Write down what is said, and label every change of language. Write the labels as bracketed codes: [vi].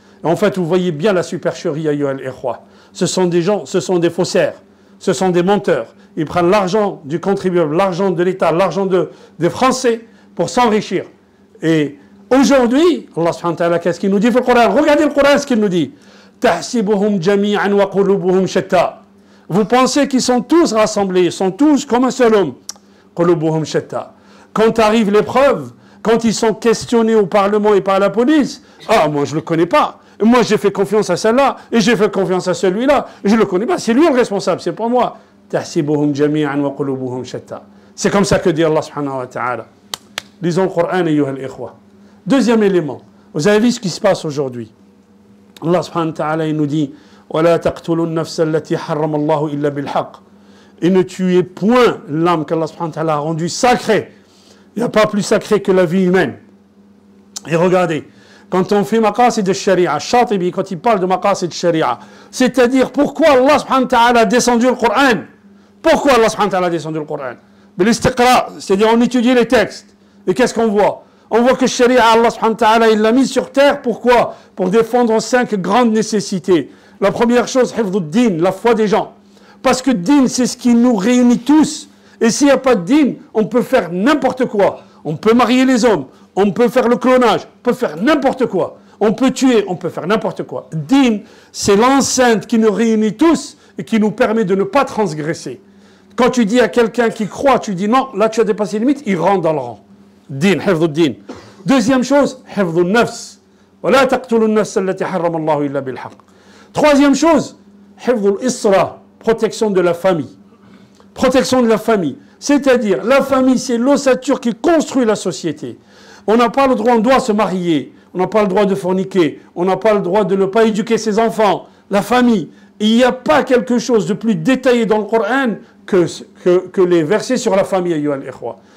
[fr] Et en fait, vous voyez bien la supercherie, [ar] ayyuha al-ikhwa. [fr] Ce sont des gens, ce sont des faussaires, ce sont des menteurs. Ils prennent l'argent du contribuable, l'argent de l'État, l'argent des Français pour s'enrichir. Et aujourd'hui, Allah subhanahu wa ta'ala, qu'est-ce qu'il nous dit dans le Coran? Regardez le Coran, ce qu'il nous dit. [ar] تحسبهم جميعا وقلوبهم شتى. [fr] Vous pensez qu'ils sont tous rassemblés, ils sont tous comme un seul homme. [ar] قلوبهم شتى. [fr] Quand arrive l'épreuve, quand ils sont questionnés au Parlement et par la police, ah, moi je ne le connais pas. Moi j'ai fait confiance à celle-là, et j'ai fait confiance à celui-là. Je ne le connais pas, c'est lui le responsable, c'est pas moi. [ar] تحسبهم جميعا وقلوبهم شتى. [fr] C'est comme ça que dit Allah subhanahu wa ta'ala. Lisons le Coran, [ar] ayyuha al-ikhwa. [fr] Deuxième élément, vous avez vu ce qui se passe aujourd'hui. Allah subhanahu wa ta'ala, il nous dit [ar] وَلَا تَقْتُلُوا النَّفْسَ الَّتِي حَرَّمَ اللَّهُ إِلَّا بِالْحَقِّ. [fr] Et ne tuez point l'âme qu'Allah subhanahu wa ta'ala a rendue sacrée. Il n'y a pas plus sacré que la vie humaine. Et regardez, quand on fait maqasid al-sharia, Shatibi, quand il parle de maqasid al-sharia, c'est-à-dire pourquoi Allah subhanahu wa ta'ala a descendu le Coran. Pourquoi Allah subhanahu wa ta'ala a descendu le Coran? Bil-istiqra, c'est-à-dire on étudie les textes. Et qu'est-ce qu'on voit? On voit que Sharia, Allah subhanahu wa ta'ala, il l'a mis sur terre. Pourquoi? Pour défendre 5 grandes nécessités. La première chose, hifdud-din, la foi des gens. Parce que din, c'est ce qui nous réunit tous. Et s'il n'y a pas de din, on peut faire n'importe quoi. On peut marier les hommes, on peut faire le clonage, on peut faire n'importe quoi. On peut tuer, on peut faire n'importe quoi. Din, c'est l'enceinte qui nous réunit tous et qui nous permet de ne pas transgresser. Quand tu dis à quelqu'un qui croit, tu dis non, là tu as dépassé les limites, il rentre dans le rang. Din, hifdud-din. Deuxième chose, hifdud-nafs. [ar] ولا تقتلوا النفس التي حرم الله إلا بالحق. [fr] Troisième chose, hifdul-isra, protection de la famille. Protection de la famille. C'est-à-dire, la famille, c'est l'ossature qui construit la société. On n'a pas le droit, on doit se marier. On n'a pas le droit de forniquer. On n'a pas le droit de ne pas éduquer ses enfants. La famille. Il n'y a pas quelque chose de plus détaillé dans le Coran que les versets sur la famille, [ar] ayyuha al-ikhwa.